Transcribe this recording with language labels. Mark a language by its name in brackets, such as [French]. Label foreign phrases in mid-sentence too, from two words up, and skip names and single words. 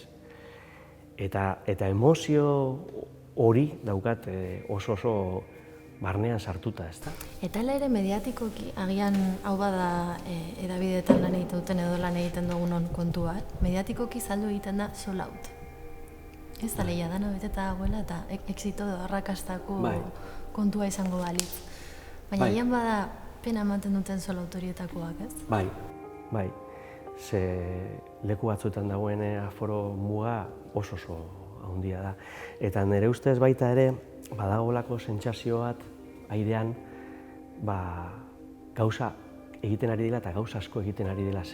[Basque] Eta emozio hori daukat oso barnean sartuta, ez da? Eta ere mediatikoki, agian hau bada edabideetan lan egiten duten edo lan egiten dugunon kontu bat, mediatikoki saldu egiten da [English] sold out. [Basque] Ez da lehia dana beteta dagoela eta exito edo arrakastako kontua izango balitz. Baina ian bada pena ematen duten [English] sold out [Basque] horietakoak, ez? Bai. Ze leku batzuetan dagoen aforo muga oso handia da. Eta nire ustez baita ere, badagolako sentsazio bat airean, gauza egiten ari dela eta gauza asko egiten ari dela.